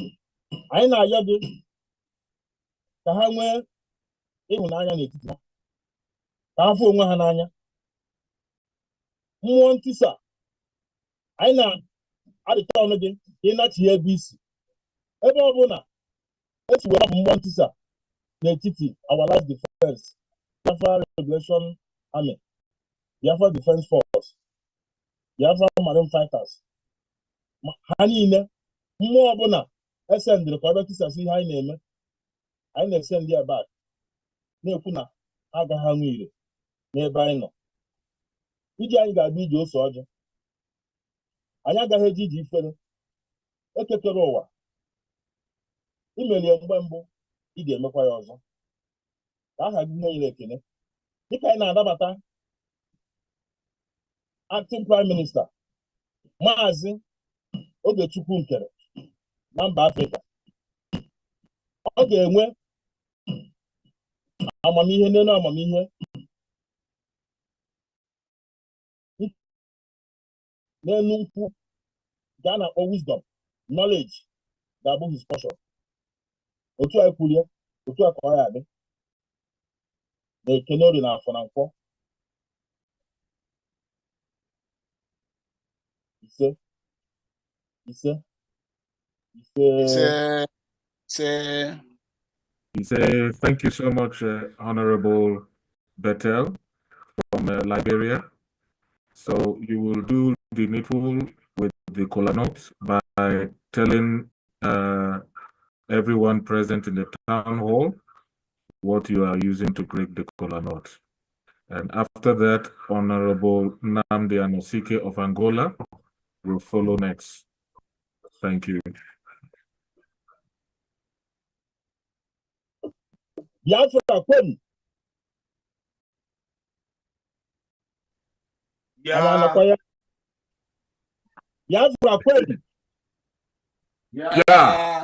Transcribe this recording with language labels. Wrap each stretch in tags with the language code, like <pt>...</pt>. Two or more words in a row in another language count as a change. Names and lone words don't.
<ig>Anyị na-ayọ gị ka ha nwee ịhụnanya n'etiti ha, ka ha fụ onwe ha n'anya. Mmụọ ntisa, anyị na-adịta ọnụ gị ka ị nachighi ebe isi. Ebe ọ bụla esi were ọbụ mmụọ ntisa n'etiti</ig> <en>our life defense,</en> <ig>Biafra Regulation Army, Biafra Defense Force, Biafra Marine Fighters, ha niile, mmụọ ọbụla esendịrị ka ọ bịa tisasị ihe anyị na-eme, anyị na-ese ndị ebe a na-ekwu na ha agaghị anwụ ire n'ebe anyị nọ. Iji anyị ga-abịa ije ose ọjọọ, anyị agaghị eji ije ifere. Ekekere ụwa, imerie mgbe mbụ, ị ga-emekwa ya ọzọ. Ka aha gị nyere ekele dịka anyị na-anabata</ig> <en>acting prime minister</en> <ig>Maazị Ogechukwu Nkere na mba Afrịka. Ọ ga-enwe amamihe n'elu amamihe, n'elu nkwu nke a na-akpọ</ig> <en>wisdom, knowledge</en> <ig>ga-abụ</ig> <en>his portion.</en> <ig>Otu anyị kwuru ya, otu a ka ọ ya adị n'Eke, n'Orie, na Afọ, na Nkwọ. Ise ise ise</ig> <en>Say, Thank you so much, Honorable Bethel from Liberia. So you will do the needful with the kola nut by telling everyone present in the town hall what you are using to break the kola nut. And after that, Honorable Nnamdi Anosike of Angola will follow next. Thank you.</en> <ig>Biafra kwenu.</ig> <en>yeah,</en> <ig>Biafra kwenu.</ig> <en>Yeah.</en>